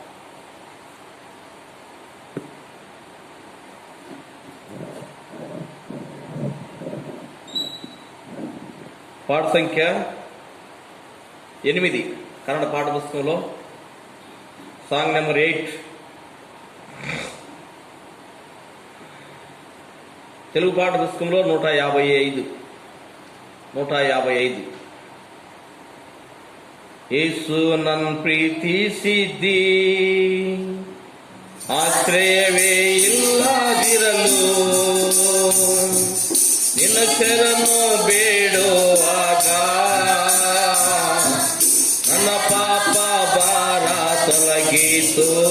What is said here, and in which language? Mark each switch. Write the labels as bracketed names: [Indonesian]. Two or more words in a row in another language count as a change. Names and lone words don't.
[Telugu] పాట సంఖ్య 8 కన్నడ పాట పుస్తకంలో [English] song number [Telugu] 8. తెలుగు పాట పుస్తకంలో 155. [Kannada] ಯೇಸು ನನ್ ಪ್ರೀತಿ ಸಿದ್ಧಿ, ಆಶ್ರಯವೇ ಇಲ್ಲದಿರಲು ನಿನ್ನ ಶರಣು ಬೇಡುವಾಗ ನನ್ನ ಪಾಪ ಭಾರ ತೊಲಗಿತು.